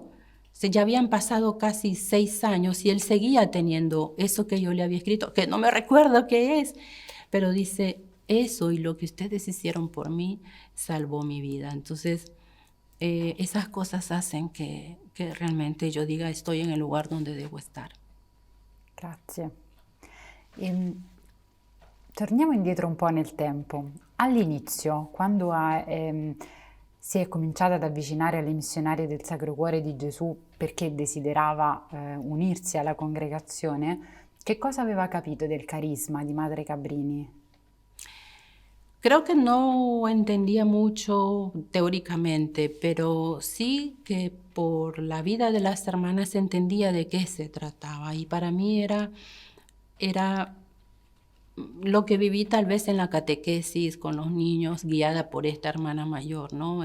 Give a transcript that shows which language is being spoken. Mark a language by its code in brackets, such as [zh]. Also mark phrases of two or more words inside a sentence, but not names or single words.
[es] Ya habían pasado casi 6 años y él seguía teniendo eso que yo le había escrito, que no me recuerdo qué es, pero dice, eso y lo que ustedes hicieron por mí salvó mi vida. Entonces, esas cosas hacen que realmente yo diga, estoy en el lugar donde debo estar. [it] Grazie. Torniamo indietro un po' nel tempo. All'inizio, quando si è cominciata ad avvicinare alle missionarie del Sacro Cuore di Gesù perché desiderava unirsi alla congregazione, che cosa aveva capito del carisma di Madre Cabrini? [es] Creo que no entendía mucho teóricamente, pero sí que por la vida de las hermanas entendía de qué se trataba. Y para mí era lo que viví tal vez en la catequesis con los niños, guiada por esta hermana mayor, ¿no?